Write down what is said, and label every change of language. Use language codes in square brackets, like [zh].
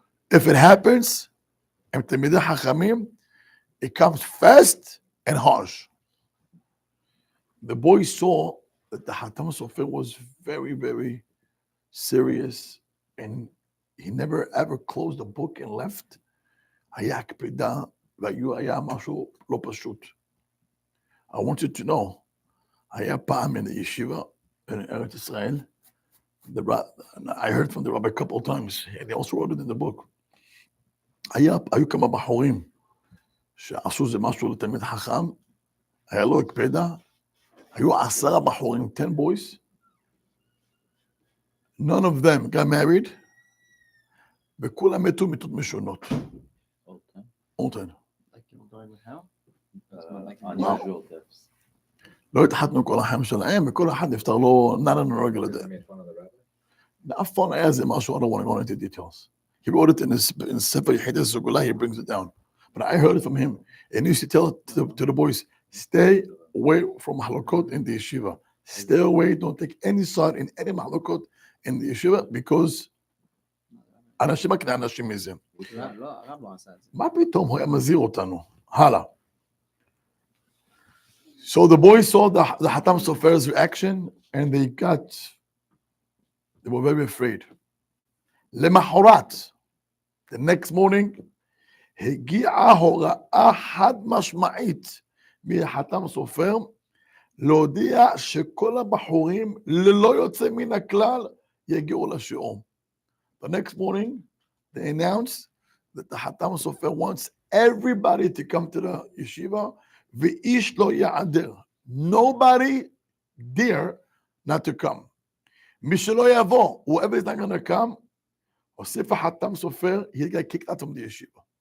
[en] If it happens, and תלמידי חכמים, it comes fast and harsh. The boy saw that the Chatam Sofer was very, very serious, and he never ever closed the book and left. [he] היה הקפדה, והיה משהו לא פשוט. [en] I want you to know, [he] היה פעם [en] in the yeshiva in Eretz Israel. I heard from the rabbi a couple of times, and he also wrote it in the book. [he] היו כמה בחורים שעשו זה משהו לתלמיד חכם, היה לו הקפדה, היו 10 בחורים, [en] 10 boys. None of them got married, [he] וכולם מתו מיתות משונות. [en] All 10. Unusual deaths. [he] לא התחתנו כל החיים שלהם, וכל אחד נפטר לו [en] not on a regular day. [he] אף פעם היה זה משהו, [en] I don't want to go into details. He wrote it in his Sofer Yechidei Sugula, he brings it down. But I heard it from him, and he used to tell to the boys, stay away from mahlokot in the yeshiva. Stay away, don't take any side in any mahlokot in the yeshiva, because [he] אנשים מקנה אנשים מזה. הרב לא עשה את זה. מה פתאום הוא היה מזהיר אותנו? הלאה. [en] So the boys saw the Chatam Sofer's reaction, and they were very afraid. [he] למחרת, [en] the next morning, [he] הגיעה הוראה חד משמעית מהחתם סופר, להודיע שכל הבחורים ללא יוצא מן הכלל יגיעו לשיעור. [en] The next morning, they announced that the Chatam Sofer wants everybody to come to the yeshiva, [he] ואיש לא יעדר. [en] Nobody dare not to come. [he] מי שלא יבוא, [en] whoever is not going to come, [he] הוסיף החתם סופר, [en] he got kicked out from the yeshiva.